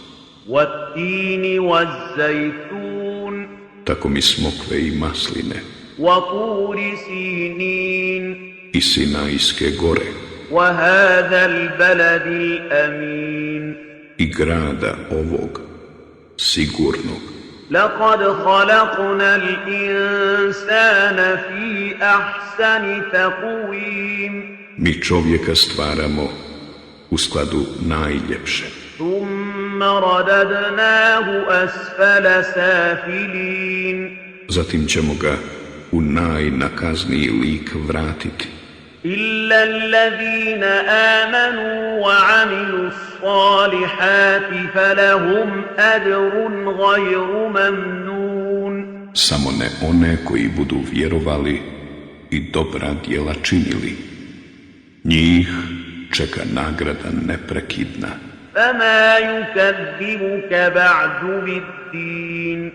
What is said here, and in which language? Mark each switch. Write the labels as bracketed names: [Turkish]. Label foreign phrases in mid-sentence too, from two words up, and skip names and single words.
[Arabic] والتين والزيتون. [Bosnian] Tako mi smokve i masline [Arabic] وطور سينين. [Bosnian] i Sinajske gore [Arabic] وهذا البلد الأمين. [Bosnian] i grada ovog sigurnog. [Arabic] لقد خلقنا الإنسان في أحسن تقويم. [Bosnian] Mi čovjeka stvaramo u skladu najljepše. [Arabic] ثم رددناه أسفل سافلين. [Bosnian] Zatim ćemo ga u najnakazniji lik vratiti. [Arabic] إلا الذين آمنوا وعملوا الصالحات فلهم أجر غير ممنون. [Bosnian] Samo ne one koji budu vjerovali i dobra djela činili. Njih čeka nagrada neprekidna. [Arabic] فما يكذبك بعد بالدين.